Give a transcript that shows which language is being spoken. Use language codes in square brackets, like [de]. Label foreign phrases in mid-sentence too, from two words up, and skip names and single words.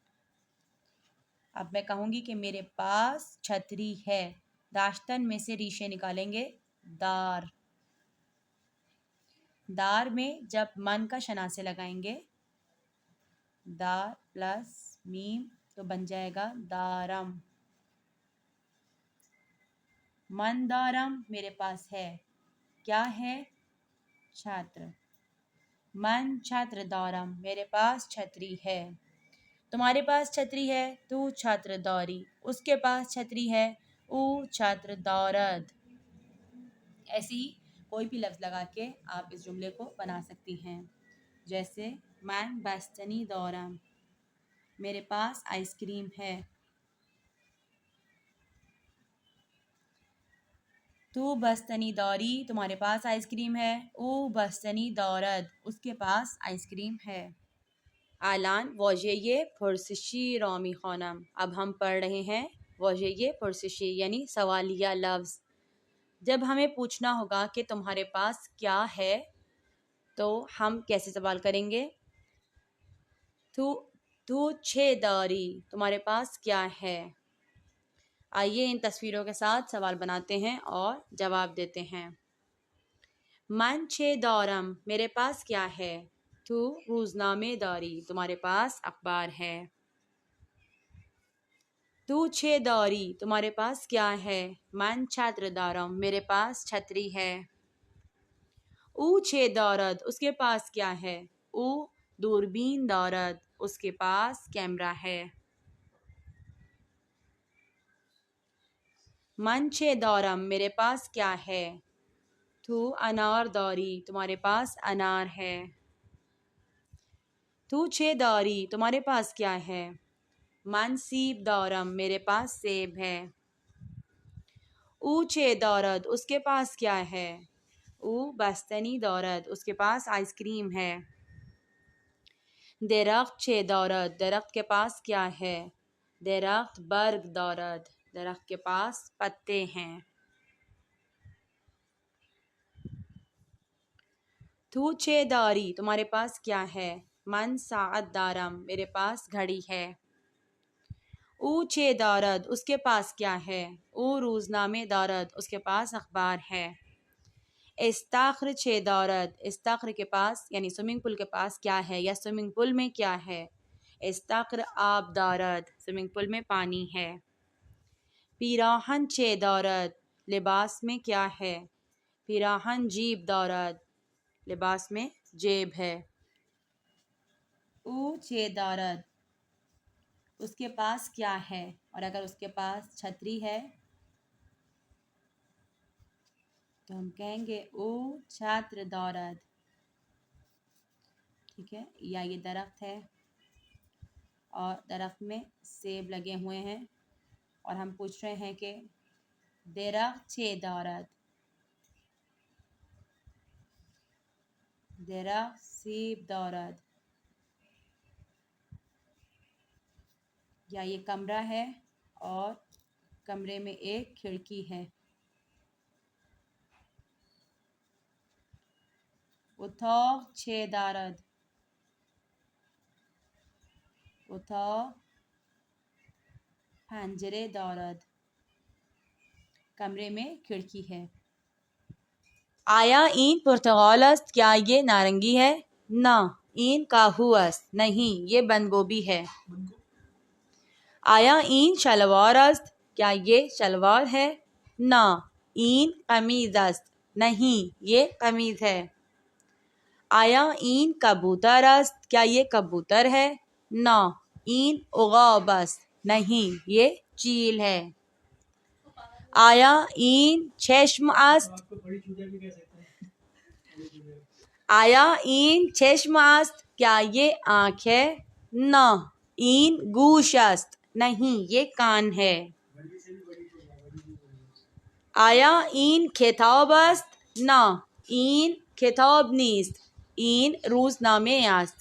[ur] اب میں کہوں گی کہ میرے پاس چھتری ہے، داشتن میں سے ریشے نکالیں گے دار، دار میں جب من کا شناسے لگائیں گے دار پلس میم تو بن جائے گا دارم، [fa] من دارم [ur] میرے پاس ہے، کیا ہے چھاتر، [fa] من چھاتر دارم [ur] میرے پاس چھتری ہے، تمہارے پاس چھتری ہے [fa] تو چھاتر داری، [ur] اس کے پاس چھتری ہے [fa] او چھاتر دارد۔ [ur] ایسی ہی کوئی بھی لفظ لگا کے آپ اس جملے کو بنا سکتی ہیں، جیسے [fa] من بستنی دارم، [ur] میرے پاس آئس کریم ہے، [fa] تو بستنی داری [ur] تمہارے پاس آئس کریم ہے، [fa] او بستنی دارد [ur] اس کے پاس آئس کریم ہے۔ [fa] الان واژه پرسشی را میخوانم، [ur] اب ہم پڑھ رہے ہیں [fa] واژه پرسشی [ur] یعنی سوالیہ لفظ۔ جب ہمیں پوچھنا ہوگا کہ تمہارے پاس کیا ہے تو ہم کیسے سوال کریں گے؟ [fa] تو چه داری، [ur] تمہارے پاس کیا ہے؟ آئیے ان تصویروں کے ساتھ سوال بناتے ہیں اور جواب دیتے ہیں۔ [fa] من چه دارم، [ur] میرے پاس کیا ہے؟ [fa] تو روزنامه داری، [ur] تمہارے پاس اخبار ہے۔ [fa] تو چه داری، [ur] تمہارے پاس کیا ہے؟ [fa] من چھتر دارم، [ur] میرے پاس چھتری ہے۔ [fa] او چه دارد، [ur] اس کے پاس کیا ہے؟ [fa] او دوربین دارد، [ur] اس کے پاس کیمرہ ہے۔ [fa] من چه دارم، [ur] میرے پاس کیا ہے؟ [fa] تو انار داری، [ur] تمہارے پاس انار ہے۔ [fa] تو چه داری، [ur] تمہارے پاس کیا ہے؟ [fa] من سیب دارم، [ur] میرے پاس سیب ہے۔ [fa] او چه دارد، [ur] اس کے پاس کیا ہے؟ [fa] او بستنی دارد، [ur] اس کے پاس آئس کریم ہے۔ [fa] درخت چه دارد، [ur] درخت کے پاس کیا ہے؟ [fa] درخت برگ دارد، [ur] درخت کے پاس پتے ہیں۔ [fa] تو چه داری، [ur] تمہارے پاس کیا ہے؟ [fa] من ساعت دارم، [ur] میرے پاس گھڑی ہے۔ [fa] او چه دارد، [ur] اس کے پاس کیا ہے؟ [fa] او روزنامه دارد، [ur] اس کے پاس اخبار ہے۔ [fa] استخر چه دارد، [ur] استخر کے پاس یعنی سوئمنگ پول کے پاس کیا ہے یا سوئمنگ پول میں کیا ہے؟ [fa] استخر آب دارد، [ur] سوئمنگ پول میں پانی ہے۔ [fa] پیراہن چه دارد، [ur] لباس میں کیا ہے؟ [fa] پیراہن جیب دارد، [ur] لباس میں جیب ہے۔ [fa] او چه دارد، [ur] اس کے پاس کیا ہے؟ اور اگر اس کے پاس چھتری ہے تو ہم کہیں گے [fa] او چھاتر دارد، [ur] ٹھیک ہے۔ یا یہ درخت ہے اور درخت میں سیب لگے ہوئے ہیں اور ہم پوچھ رہے ہیں کہ [fa] درخت چه دارد، درخت سیب دارد۔ [ur] یا یہ کمرہ ہے اور کمرے میں ایک کھڑکی ہے۔ [fa] اتاق چه دارد، اتاق پنجره دارد. [ur] کمرے میں کھڑکی ہے. [fa] آیا این پرتغال است؟ [ur] کیا یہ نارنگی ہے؟ نہ. [fa] این کاہو است؟ [ur] نہیں یہ بند گوبی ہے. [fa] آیا این شلوار است؟ [ur] کیا یہ شلوار ہے؟ نہ. [fa] این قمیض است؟ [ur] نہیں یہ قمیض ہے. [fa] آیا این کبوتر است؟ [ur] کیا یہ کبوتر ہے؟ نہ. [fa] این عقاب است؟ [ur] نہیں یہ چیل ہے. [fa] آیا این چشم است؟ آیا این چشم است؟ [ur] کیا یہ آنکھ ہے؟ نہ. [fa] این گوش است؟ [ur] نہیں یہ کان ہے. [fa] آیا این کتاب است؟ نه. این کتاب نیست. این روزنامه است.